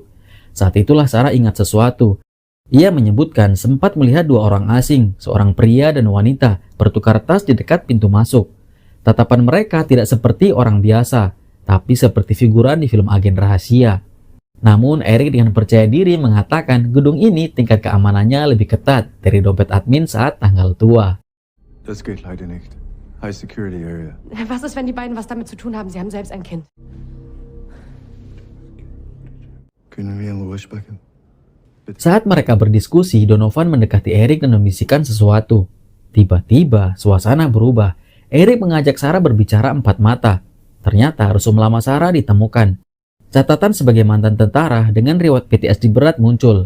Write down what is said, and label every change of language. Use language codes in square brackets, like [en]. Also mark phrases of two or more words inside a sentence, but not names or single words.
[id] Saat itulah Sarah ingat sesuatu. Ia menyebutkan sempat melihat 2 orang asing, seorang pria dan wanita, bertukar tas di dekat pintu masuk. Tatapan mereka tidak seperti orang biasa, tapi seperti figuran di film agen rahasia. Namun Eric dengan percaya diri mengatakan gedung ini tingkat keamanannya lebih ketat dari dompet admin saat tanggal tua. [de] Das geht leider nicht. [en] High security area. [de] Was ist, wenn die beiden was damit zu tun haben? Sie haben selbst ein Kind. Können wir in Ruhe sprechen? [id] Saat mereka berdiskusi, Donovan mendekati Eric dan membisikkan sesuatu. Tiba-tiba suasana berubah. Eric mengajak Sarah berbicara 4 mata. Ternyata rusum lama Sarah ditemukan. Catatan sebagai mantan tentara dengan riwayat PTSD berat muncul.